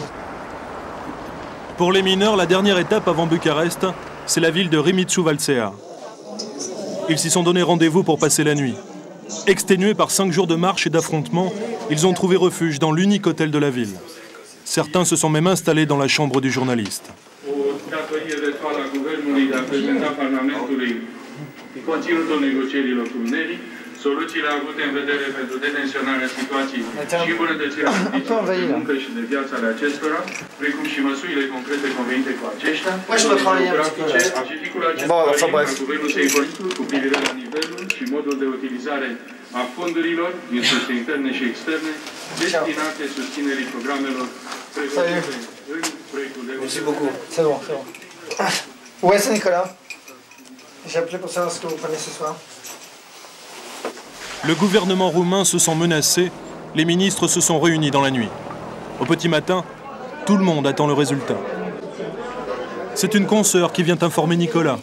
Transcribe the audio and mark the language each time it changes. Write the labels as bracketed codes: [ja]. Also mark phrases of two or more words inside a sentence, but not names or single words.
[fr] Pour les mineurs, la dernière étape avant Bucarest, c'est la ville de Remitsu-Valcea. Ils s'y sont donné rendez-vous pour passer la nuit. Exténués par 5 jours de marche et d'affrontements, ils ont trouvé refuge dans l'unique hôtel de la ville. Certains se sont même installés dans la chambre du journaliste. [ro] Soluțiile avute în vedere pentru detenționarea situației și îmbunătățirea condițiilor de muncă și de viață ale acestora, precum și măsurile concrete convenite cu aceștia, grafice, specificul acestor guvernul se informează cu privire la nivelul și modul de utilizare a fondurilor din surse interne și externe destinate susținerii programelor pregătite în proiectul de... [fr] Merci beaucoup. C'est bon, c'est bon. Ouais, c'est Nicolas. J'ai appelé pour savoir ce que vous prenez ce soir. Le gouvernement roumain se sent menacé, les ministres se sont réunis dans la nuit. Au petit matin, tout le monde attend le résultat. C'est une consoeur qui vient informer Nicolas.